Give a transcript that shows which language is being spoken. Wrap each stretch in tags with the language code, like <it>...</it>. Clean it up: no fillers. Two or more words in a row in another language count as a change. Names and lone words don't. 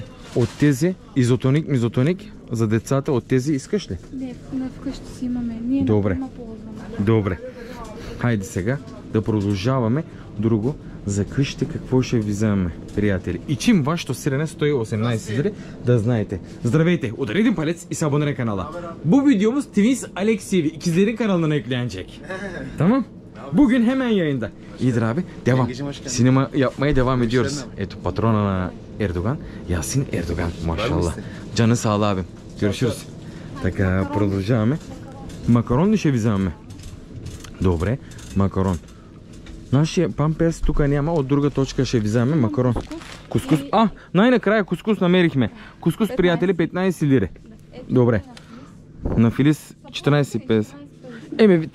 <bg>От тези изотоник, мизотоник за децата, от тези искаш ли? Не, вкъщи си имаме. Ние добре. Не ползваме. Добре. Хайде сега да продължаваме друго за къщите, какво ще ви вземем, приятели. И чим вашето сирене 118 лири, да знаете. Здравейте, удари един палец и се abonirай канала.</bg> <tr>Bu videomuz Twins Alexievi ikizlerin kanalına eklenecek. Tamam? Bugün hemen yayında. İyidir abi. Devam. Sinema yapmaya devam ediyoruz.</tr> <bg>Ето patrona на Ердоган. Ясин Ердоган.</bg> <tr>Машалlah. Canı sağ ol abim. Görüşürüz.</tr> <bg>Така, продължаваме. Макарон ли ще ви вземем? Добре, макарон. Нашия памперс тук няма, от друга точка ще ви вземем макарон. Кускус. Най-накрая кускус намерихме. Кускус, приятели, 15 лири. Добре. На Филис 14,50.</bg>